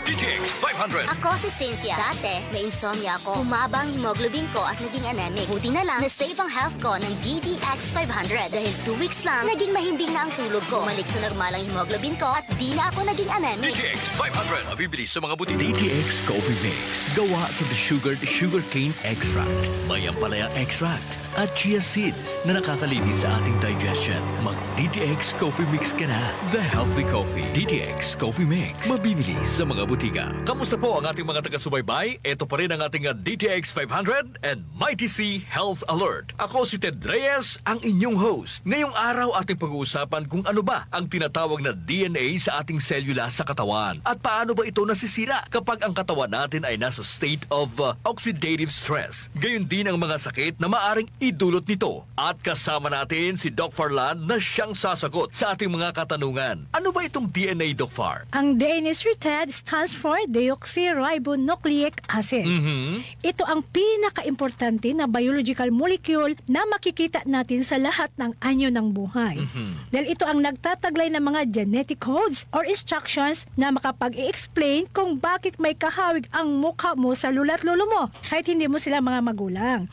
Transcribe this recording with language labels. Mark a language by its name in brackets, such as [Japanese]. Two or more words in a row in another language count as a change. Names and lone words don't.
[Filipino] DTX 500. Ako si Cynthia. Dati, may insomnia ako. Humaba ang hemoglobin ko at naging anemic. Buti na lang, na-save ang health ko ng DTX 500. Dahil 2 weeks lang, naging mahimbing na ang tulog ko. Bumalik sa normal ang hemoglobin ko at di na ako naging anemic. DTX 500. Mabibili sa mga butik. DTX Coffee Mix. Gawa sa [English] sugarcane extract. [Filipino] May ampalaya extract at [English] chia seeds [Filipino] na nakakalinis sa ating digestion. Mag DTX Coffee Mix ka na. [English] The Healthy Coffee. [Filipino] DTX Coffee Mix. Mabibili sa mga butika. Kamusta po ang ating mga taga-subaybay? Ito pa rin ang ating DTX 500 and Mighty C Health Alert. Ako si Ted Reyes, ang inyong host. Ngayong araw ating pag-uusapan kung ano ba ang tinatawag na DNA sa ating selula sa katawan at paano ba ito nasisira kapag ang katawan natin ay nasa [English] state of oxidative stress. [Filipino] Gayon din ang mga sakit na maaring idulot nito. At kasama natin si Doc Farlan na siyang sasagot sa ating mga katanungan. Ano ba itong DNA, Doc Far? Ang DNA, Sir Ted, [English] stands for deoxyribonucleic acid. [Filipino] Ito ang pinaka-importante na [English] biological molecule [Filipino] na makikita natin sa lahat ng anyo ng buhay. Dahil ito ang nagtataglay ng mga [English] genetic codes or instructions [Filipino] na makapag-i-explain kung bakit may kahawig ang mukha mo sa lula at lolo mo kahit hindi mo sila mga magulang.